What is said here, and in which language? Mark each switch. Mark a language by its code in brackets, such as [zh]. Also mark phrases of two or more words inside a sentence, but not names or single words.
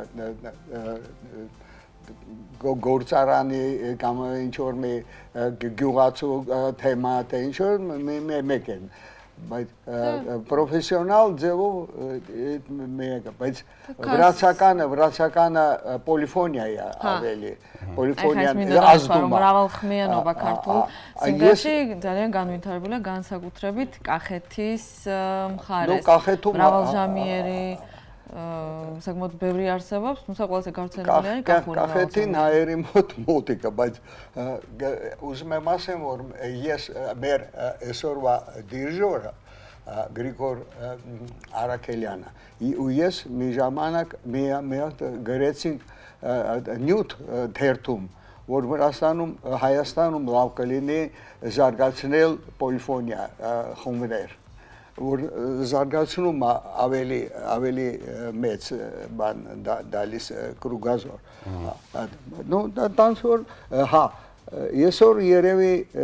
[hy] գործարանի կամ ինչ որ մի գյուղացու թեմա, թե ինչ որ մեկ են, բայց պրոֆեսիոնալ ձևով մեկ է, բայց վրացականը պոլիֆոնիա է ավելի, պոլիֆոնիան ազդում է։ [ka] მრავალხმიანობა ქართულ სიმღერაში ძალიან განვითარებულია განსაკუთრებით კახეთის მხარეს. მრავალჟამიერი საკმაოდ ბევრი არსებობს, თუმცა ყველაზე გავრცელებული არის კახური. [hy] Կախետին հայերի մոտիկը, բայց ուզում եմ ասեմ, որ ես մեր այսօրվա դիրիժորը Գրիգոր Արաքելյանը ու ես մի ժամանակ մի հատ գրեցինք նյութ թերթում, որ Հայաստանում լավ կլինի զարգացնել պոլիֆոնիա խումբեր, որ զարգացնում ավելի մեծ բան դալիս կրուգազոր։ Ну, տանց որ հա, այսօր երևի